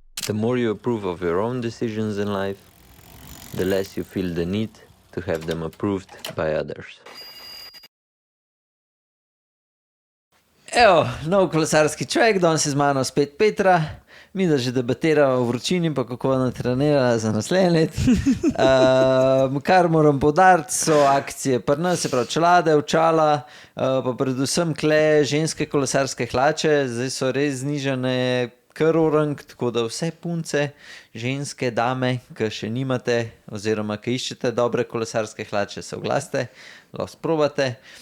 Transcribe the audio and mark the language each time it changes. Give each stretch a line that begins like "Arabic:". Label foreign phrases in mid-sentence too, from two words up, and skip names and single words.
English: The more you approve of your own decisions in life, the less you feel the need to have them approved by others.
Slovenian: Evo, nov kolesarski človek, danes je z mano spet Petra. Mi da že debatiramo o vročini, pa kako ona trenira za naslednje let. Kar moram poudariti, so akcije pri nas, se pravi čelade, očala, pa predvsem kle ženske kolesarske hlače, zdaj so res znižane kar orang, tako da vse punce, ženske, dame, ki še nimate, oziroma ki iščete dobre kolesarske hlače, se oglasite, lahko sprobate.